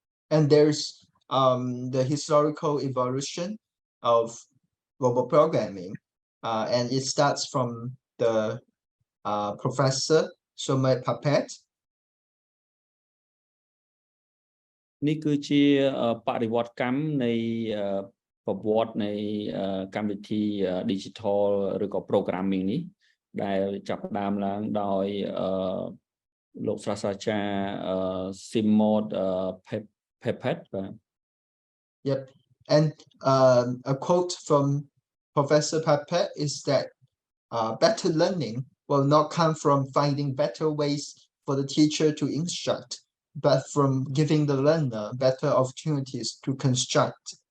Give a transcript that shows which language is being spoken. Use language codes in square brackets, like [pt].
[en] And there's the historical evolution of robot programming, and it starts from the professor Sommet Papet. [km] នេះគឺជាបរិវត្តកម្មនៃប្រវត្តិនៃកម្មវិធី digital ឬក៏ programming នេះដែលចាប់ផ្ដើមឡើងដោយលោកសាស្ត្រាចារ្យ Sommet Papet. [en] Yep, and a quote from Professor Papet is that better learning will not come from finding better ways for the teacher to instruct, but from giving the learner better opportunities to construct.